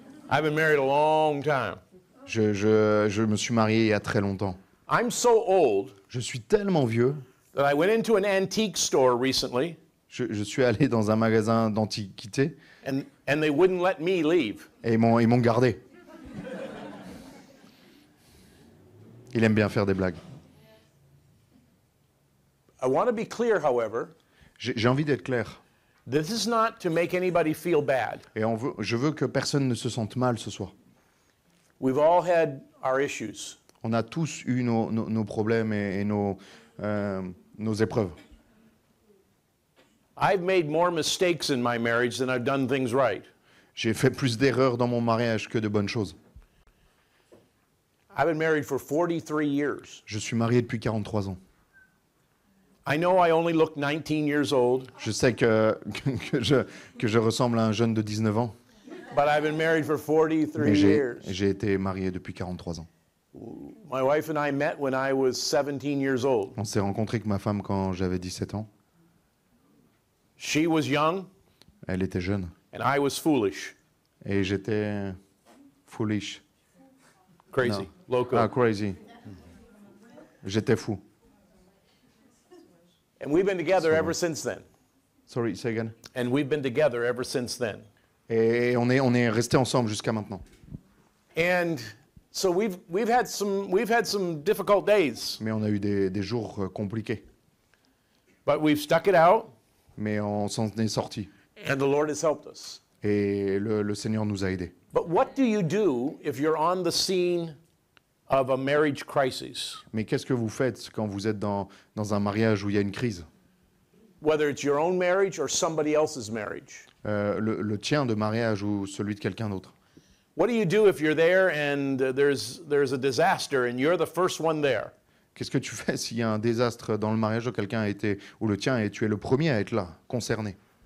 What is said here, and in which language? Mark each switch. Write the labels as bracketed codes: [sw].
[en] I've been married a long time. [fr] Je me suis marié il y a très longtemps. [en] I'm so old [fr] Je suis tellement vieux, [en] that I went into an antique store recently [fr] je suis allé dans un magasin d'antiquité [en] and they wouldn't let me leave. [fr] et ils m'ont gardé. Il aime bien faire des blagues. [en] I want to be clear, however, [fr] J'ai envie d'être clair. [en] this is not to make anybody feel bad. [fr] Et je veux que personne ne se sente mal ce soir. [en] We've all had our issues. [fr] On a tous eu nos problèmes et nos épreuves. [en] I've made more mistakes in my marriage than I've done things right. [fr] J'ai fait plus d'erreurs dans mon mariage que de bonnes choses. [en] I've been married for 43 years. [fr] Je suis marié depuis 43 ans. [en] I know I only look 19 years old, [fr] Je sais que je ressemble à un jeune de 19 ans, [en] but I've been married for 43 [fr] mais [en] years. [fr] j'ai été marié depuis 43 ans. [en] My wife and I met when I was 17 years old. [fr] On s'est rencontré avec ma femme quand j'avais 17 ans. [en] She was young [fr] Elle était jeune. [en] and I was foolish, [fr] Et j'étais [en] foolish. crazy, loco. [fr] Ah, crazy. J'étais fou. [en] And we've been together ever since then. Sorry, say again. And we've been together ever since then. [fr] Et on est restés ensemble jusqu'à maintenant. [en] And so we've had some difficult days, [fr] Mais on a eu des jours compliqués. [en] but we've stuck it out [fr] Mais on s'en est sortis. [en] and the Lord has helped us. [fr] Et le Seigneur nous a aidés. [en] But what do you do if you're on the scene of a marriage crisis? [fr] Mais qu'est-ce que vous faites quand vous êtes dans un mariage où il y a une crise? [en] Whether it's your own marriage or somebody else's marriage. [fr] Le tien de mariage ou celui de quelqu'un d'autre? [en] What do you do if you're there and there's a disaster and you're the first one there? [fr] Qu'est-ce que tu fais s'il y a un désastre dans le mariage où quelqu'un a été, ou le tien, et tu es le premier à être là, concerné?